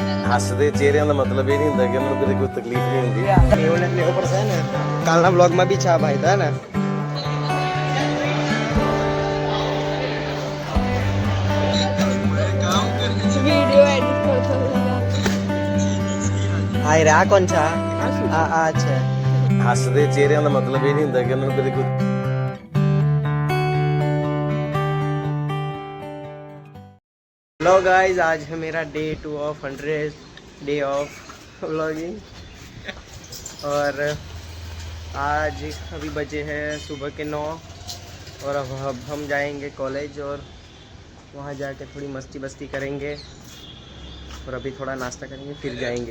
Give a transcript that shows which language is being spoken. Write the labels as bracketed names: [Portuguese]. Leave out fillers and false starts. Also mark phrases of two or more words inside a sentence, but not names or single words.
[Punjabi] हसदे चेहरिਆਂ ਦਾ ਮਤਲਬ ਇਹ ਨਹੀਂ ਹੁੰਦਾ ਕਿ ਉਹਨਾਂ ਨੂੰ ਕਦੇ ਕੋਈ ਤਕਲੀਫ ਨਹੀਂ ਹੁੰਦੀ। [Gujarati] લેવો પડશે ને કાલના બ્લોગમાં બી ચા ભાઈ હતા ને [Marathi] वीडियो एडिट करतो [Gujarati] હાય રે આ કોણ છે આ છે [Punjabi] हसदे चेहरिਆਂ ਦਾ ਮਤਲਬ ਇਹ ਨਹੀਂ ਹੁੰਦਾ ਕਿ ਉਹਨਾਂ ਨੂੰ ਕਦੇ ਕੋਈ [English] hello guys, [Hindi] आज है मेरा [English] day 2 of 100 day of vlogging [Hindi] और आज अभी बजे हैं सुबह के 9 और अब हम जाएंगे कॉलेज और वहाँ जाके थोड़ी मस्ती बस्ती करेंगे और अभी थोड़ा नाश्ता करेंगे फिर जाएंगे।